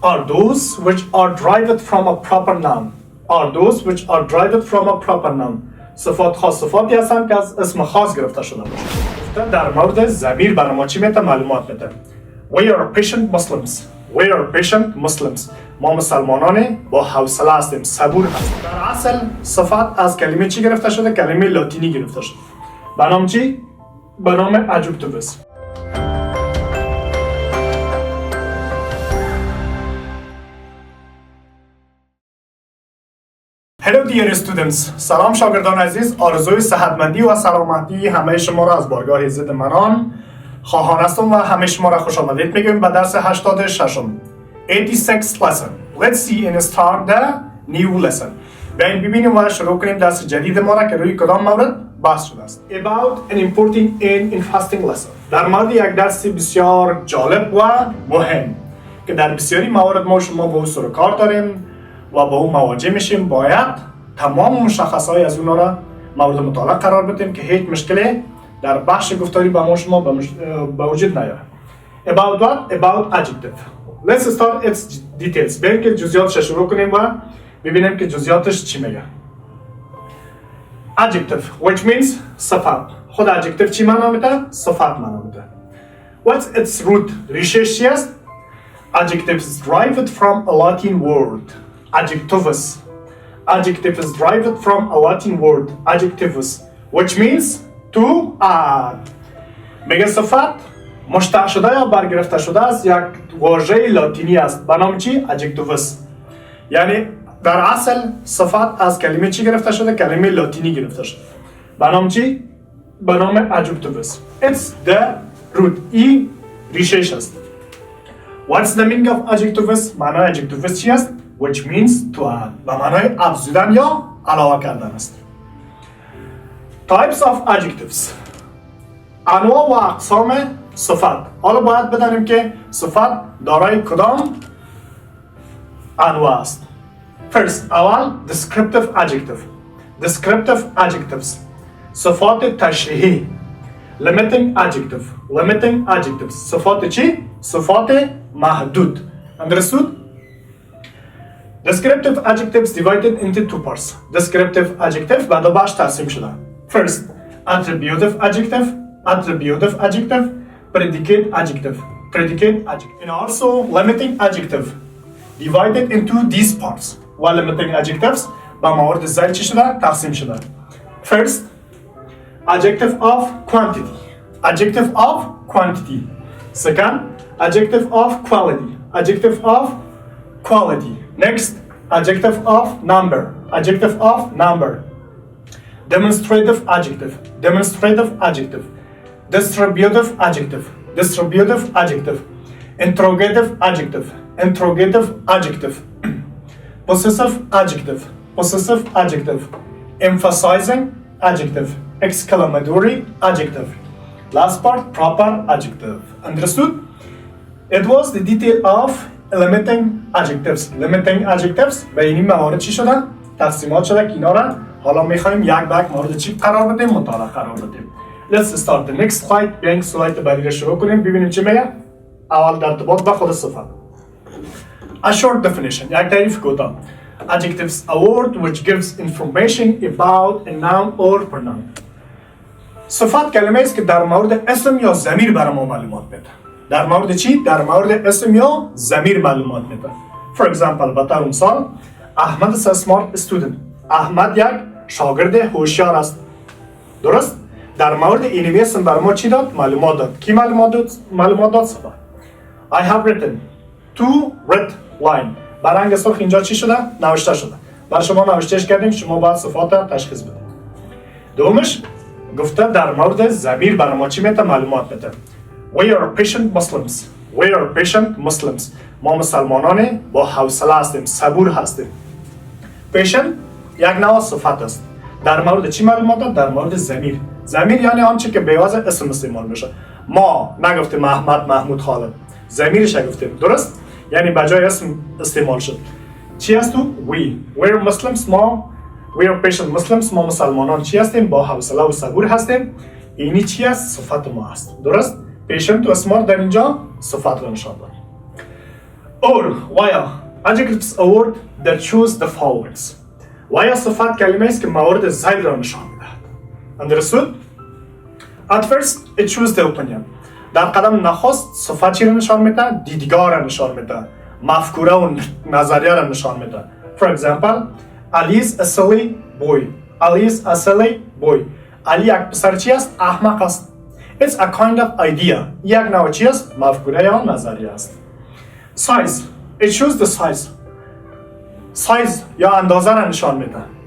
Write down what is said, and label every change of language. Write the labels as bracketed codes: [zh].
[en] are those which are derived from a proper noun. Are those which are derived from a proper noun. [fa] صفات خاص صفاتی هستند که از اسم خاص گرفته شده باشه. در مورد ضمیر برای ما چی میده؟ معلومات میده. [en] We are patient Muslims. We are patient Muslims. [fa] ما مسلمانان با حوصله هستیم، صبور هستیم. در اصل صفت از کلمه چی گرفته شده؟ کلمه لاتینی گرفته شده. به نام چی؟ به نام Adjective. [en] Hello dear students. [fa] سلام شاگردان عزیز. آرزوی صحتمندی و سلامتی همه شما را از بارگاه ضد منان خواهان هستم و همه شما را خوش آمدید میگم به درس 86 [en] 86th lesson. Let's see and start the new lesson. [fa] بیاین ببینیم و شروع کنیم درس جدید ما را که روی کدام مورد بحث شده است. [en] About an important and interesting lesson. [fa] در مورد یک درس بسیار جالب و مهم که در بسیاری موارد ما شما با او سر و کار داریم و با اون مواجه میشیم. باید تمام مشخصهای از اونها را مورد مطالعه قرار بدیم که هیچ مشکلی در بخش گفتاری با ما شما به وجود نیاره. [en] About what? About adjective. Let's start its details. [fa] بریم که جزئیاتش شروع کنیم و ببینیم که جزئیاتش چی میگه. [en] Adjective, which means صفت. [fa] خود adjective چی معنا میده؟ صفت معنا میده. [en] What's its root? [fa] ریشش چی است؟ [en] Adjective is derived from a Latin word. Adjectivus. Adjective is derived from a Latin word. Adjectivus, which means to add. [fa] میگه صفت مشتق شده یا برگرفته شده از یک واژه لاتینی است به نام چی؟ Adjectivus. یعنی در اصل صفت از کلمه چی گرفته شده؟ کلمه لاتینی گرفته شده به نام چی؟ به نام Adjectivus. [en] It's the root. [fa] ای ریشش است. [en] What's the meaning of Adjectivus? [fa] معنای Adjectivus چی است؟ [en] Which means to add. [fa] و معنای افزودن یا علاوه کردن است. [en] Types of adjectives. [fa] انواع و اقسام صفت. حالا باید بدانیم که صفت دارای کدام انواع است. [en] First, اول descriptive adjective. Descriptive adjectives. [fa] صفات تشریحی. [en] Limiting adjective. Limiting adjectives. [fa] صفات چی؟ صفات محدود. [en] Understood? Descriptive adjectives divided into two parts. [fa] Descriptive adjective به دو بخش تقسیم شده. [en] First, attributive adjective. Attributive adjective. Predicate adjective. Predicate adjective. And also limiting adjective divided into these parts. [fa] و limiting adjectives به موارد زیر چی شده؟ تقسیم شده. [en] First, adjective of quantity. Adjective of quantity. Second, adjective of quality. Adjective of quality. Next, adjective of number. Adjective of number. Demonstrative adjective. Demonstrative adjective. Distributive adjective. Distributive adjective. Interrogative adjective. Interrogative adjective. Possessive adjective. Possessive adjective. Emphasizing adjective. Exclamatory adjective. Last part, proper adjective. Understood? It was the detail of limiting adjectives. [fa] Limiting adjectives به این موارد چی شدن؟ تقسیمات شده که اینا را حالا میخوایم یک به یک مورد چی قرار بدیم؟ مطالعه قرار بدیم. [en] Let's start the next slide. [fa] بیاین سلاید بعدی را شروع کنیم ببینیم چی میگه. اول در ارتباط با خود صفت. [en] A short definition. [fa] یک تعریف کوتاه. [en] Adjectives, a word which gives information about a noun or pronoun. [fa] صفت کلمه است که در مورد اسم یا ضمیر برای ما معلومات میده. در مورد چی؟ در مورد اسم یا ضمیر معلومات میده. [en] For example, [fa] به طور مثال [en] Ahmad is a smart student. [fa] احمد یک شاگرد هوشیار است. درست؟ در مورد این اسم برای ما چی داد؟ معلومات داد. کی معلومات داد؟ معلومات داد صفت. I have written two red line. برنگ سرخ اینجا چی شده؟ نوشته شده. برای شما نوشتهش کردیم، شما باید صفات تشخیص بدید. دومش گفته در مورد ضمیر برای ما چی میده؟ معلومات میده. [en] We are patient Muslims. We are patient Muslims. [fa] ما مسلمانان با حوصله هستیم، صبور هستیم. Patient یک نوع صفت است. در مورد چی معلومات داد؟ در مورد ضمیر. ضمیر یعنی آنچه که به واسه اسم استعمال میشه. ما نگفتیم احمد، محمود، خالد. ضمیرش گفتیم. درست؟ یعنی بجای اسم استعمال شد. چی هست تو؟ [en] We are Muslims. ما We are patient Muslims. [fa] ما مسلمانان چی هستیم؟ با حوصله و صبور هستیم. اینی چی است؟ صفت ما است. درست؟ patient و smart در اینجا صفت را نشان داد. [en] or while. Adjectives a word that shows the followings. [fa] while صفت کلمه است که موارد زید را نشان می‌دهد. [en] Understood? At first it shows the opinion. [fa] در قدم نخست صفت چی را نشان می‌دهد؟ دیدگاه را نشان می‌دهد. مفکوره و نظریه را نشان می‌دهد. [en] For example, Ali is a silly boy. Ali is a silly boy. [fa] علی یک پسر چی است؟ احمق است. [en] It's a kind of idea. [fa] یک نوع چی است؟ مفکوره یا نظریه است. [en] Size. It shows the size. [fa] Size یا اندازه را نشان میده.